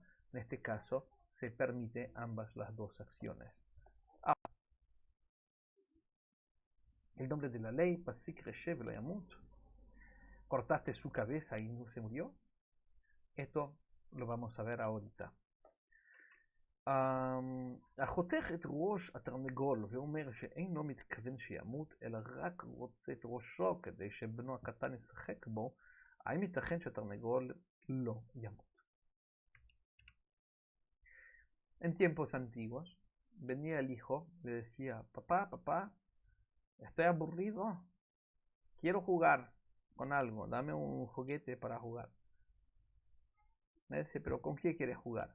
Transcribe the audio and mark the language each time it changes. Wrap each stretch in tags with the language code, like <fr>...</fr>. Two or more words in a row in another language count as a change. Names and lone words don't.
<es>En este caso se permite ambas las dos acciones. El nombre de la ley,</es> <he>פסיק רישיה לא ימות,</he> <es>cortaste su cabeza y no se murió. Esto lo vamos a ver ahorita.</es> <he>החותך את ראש התרנגול ואומר שאינו מתכוון שימות, אלא רק רוצה את ראשו כדי שבנו הקטן ישחק בו, האם ייתכן שהתרנגול לא ימות?</he> <es>En tiempos antiguos, venía el hijo, le decía, papá, estoy aburrido, quiero jugar. con algo, dame un juguete para jugar. Me dice, pero ¿con qué quieres jugar?</es>